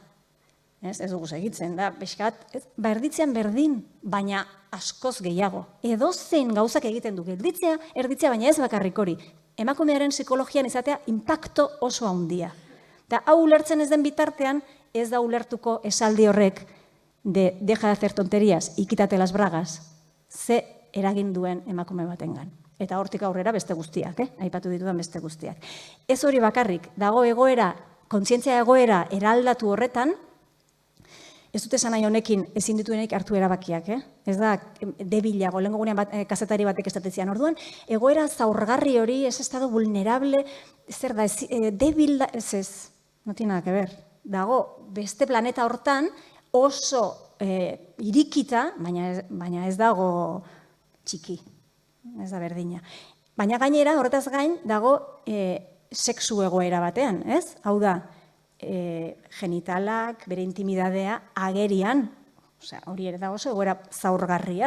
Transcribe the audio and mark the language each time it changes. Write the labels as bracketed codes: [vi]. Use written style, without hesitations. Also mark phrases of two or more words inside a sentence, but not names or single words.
[eu] Ez dugu segitzen, da, pixkat, erditzean berdin, baina askoz gehiago. Edozein gauzak egiten du, erditzea, baina ez bakarrik hori. Emakumearen psikologian izatea inpakto oso handia. Da, hau ulertzen ez den bitartean, ez da ulertuko esaldi horrek [es] deja de hacer tonterías, y quítate las bragas, [eu] ze eragin duen emakume batengan. Eta hortik aurrera beste guztiak, aipatu ditudan beste guztiak. Ez hori bakarrik, dago egoera, kontzientzia egoera eraldatu horretan, ez dut esan nahi honekin ezin dituenik hartu erabakiak, ez da debilago, lehenko gunean kazetari batek estatezian orduan, egoera zaurgarri hori, ez [es] estado vulnerable, [eu] zer da, debil da, ez, [es] no tiene nada que ver. [eu] Dago, beste planeta hortan oso irikita, baina ez dago txiki, ez da berdina. Baina gainera, horretaz gain, dago sexu egoera batean, ez? Hau da, genitalak, bere intimidadea agerian, hori ere da oso egoera zaurgarria.